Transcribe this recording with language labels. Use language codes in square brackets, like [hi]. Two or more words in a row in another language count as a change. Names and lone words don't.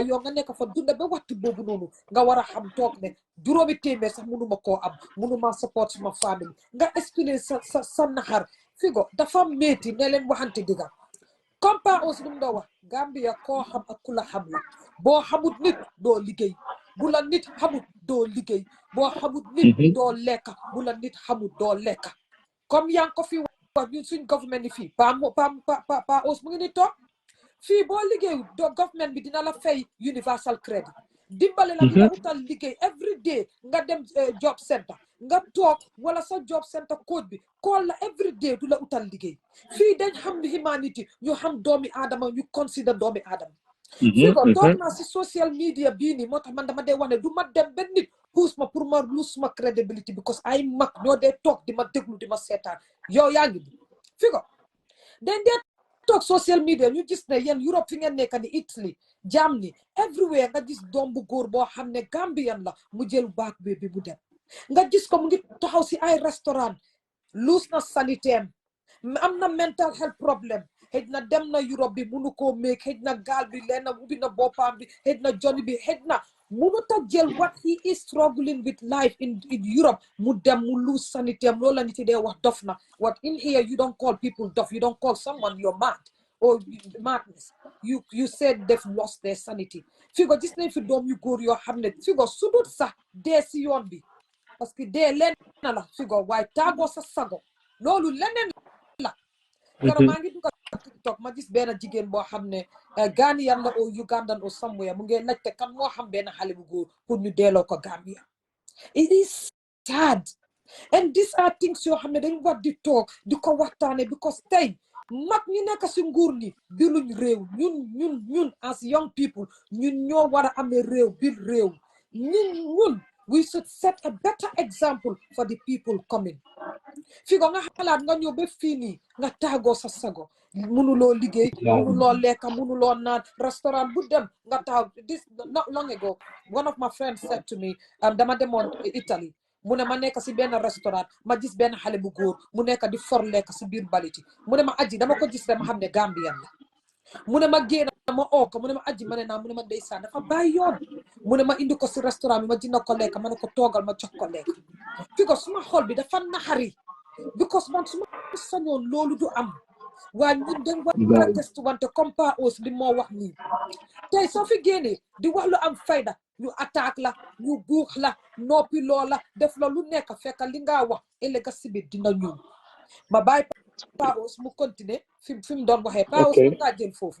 [wo] yow nga nekk fa dunda ba waxtu boobu noonu nga war a xam toog ne juróomi téeméer sax mënuma koo am mënuma support suma famille nga expliquer sa naxar Figo dafa métti ne leen waxante digga comme pa aussi lu mu doon wax Gambia koo xam ak ku la xam la boo xamut nit doo liggéey bu la nit xamut doo liggéey boo xamut nit doo lekka bu la nit xamut doo lekka comme yaa ngi ko fi ñun suñ government ni fii pa os mu ngi ni toog fii boo liggéeyu government bi dina la fay [en] universal credit [wo] dimbale la dina utal liggéey [en] every day [wo] nga dem [en] job center [wo] nga toog wala sa [en] job center code [wo] bi call la [en] every day [wo] du la utal liggéey fii dañ xam humanity ñu xam doomi aadama ñu consider doomi aadama Figo toog naa si [en] social media [wo] bii nii moo tax man dama dee wax ne du ma dem benn nit puus ma pour ma lose ma credibility because ay mag ñoo dee toog di ma déglu di ma seetaan yow yaa ngi Figo dañ dee toog [en] social media [wo] ñu gis ne yéen Europe fi ngeen nekk ni Italy jaam ni everywhere nga gis doom bu góor boo xam ne Gambian la mu jël baak bi mu dem nga gis ko mu ngi taxaw si ay restaurant luus na saniteem am na [en] mental health problem [wo] xëj na dem na Europe bi munu koo meeg xëj na gaal bi leen na ubbi na boppam bi xëj na Johnny bi xëj na munu ta jël [en] what he is struggling with life in Europe [wo] mu dem mu luus saniteem loolu la nit yi dee wax dof na [en] what in here you don't call people dof, you don't call someone you're mad or madness. You said they've lost their sanity. [wo] Figo gis nañ fi doom yu góor yoo xam ne Figo sudut sax dee si yoon bi parce que dee leen na la Figo waaye taagoo sa sago loolu leneen la. Keroog maa ngi dugg TikTok ma gis benn jigéen boo xam ne Ghanaian la or Ugandan [en] or somewhere [wo] mu ngi laajte kan moo xam benn xale bu góor pour ñu delloo ko Gambia. [en] It is sad and these are things [wo] yoo xam ne dañ war di toog di ko waxtaane because tey mag ñu nekk si nguur ni biluñ réew ñun [en] as young people [wo] ñun ñoo war a amee réew bil réew ñun [en] we should set a better example for the people coming. [wo] Figo nga xalaat nga ñëw ba fii nii nga taagoo sa sago mënuloo liggéey mënuloo lekka mënuloo naan restaurant bu dem nga taag [en] this not long ago one of my friends said to me [wo] dama demoon Italy mu ne ma nekk si benn restaurant ma gis benn xale bu góor mu nekk di for lekk si biir baliti mu ne ma aji dama ko gis rek ma xam ne Gambian la mu ne ma génn ma oo ko mu ne ma aji ma ne naa mu ne ma ndeysaan dafa bàyyi yoon mu ne ma indi ko si restaurant bi ma jënd ko lekk ma ne ko toogal ma jox ko lekk Figo suma xol bi dafa naxari because man suma sañoon loolu du am waaye ñun dañ war a testu wante comme Pa Ous li moo wax nii tey soo fi génnee di wax lu am fayda ñu attaque la ñu buux la noppi loola def la lu nekk fekk li nga wax ëllëg si biir dina ñëw ma bàyyi Pa Ous mu continuer fi mu doon waxee Pa Ous mu ngaa jël foofu